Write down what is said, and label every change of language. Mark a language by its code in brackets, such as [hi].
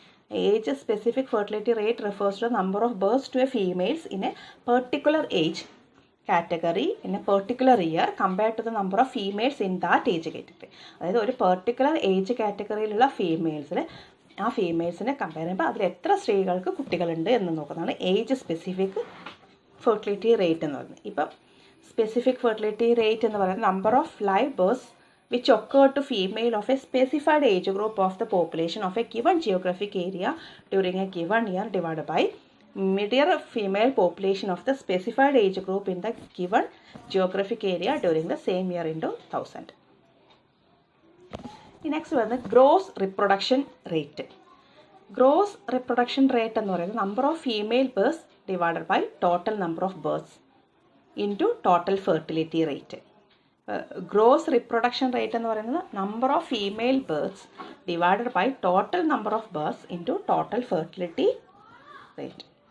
[en] Age specific fertility rate refers to number of birth to a females in a particular age category in a particular year compared to the number of females in that age category. [ml] അതായത് ഒരു particular age കാറ്റഗറിയിലുള്ള ആ ഫീമെയിൽസിനെ compare ചെയ്യുമ്പോൾ അതിൽ എത്ര സ്ത്രീകൾക്ക് കുട്ടികളുണ്ട് എന്ന് നോക്കുന്നതാണ് ഏജ് സ്പെസിഫിക് ഫെർട്ടിലിറ്റി റേറ്റ് എന്ന് പറയുന്നത്. ഇപ്പം [en] specific fertility rate [ml] എന്ന് പറയുന്നത് [en] Number of live birth which occurred to female of a specified age group of the population of a given geographic area during a given year divided by mid-year female population of the specified age group in the given geographic area during the same year into 1000. Next [ml] വരുന്നത് [en] Gross reproduction rate. Gross reproduction rate [ml] എന്ന് പറയുന്നത് [en] Number of female births divided by total number of births into total fertility rate. Gross reproduction rate [ml] എന്ന് പറയുന്നത് [en] Number of female births divided by total number of births into total fertility rate.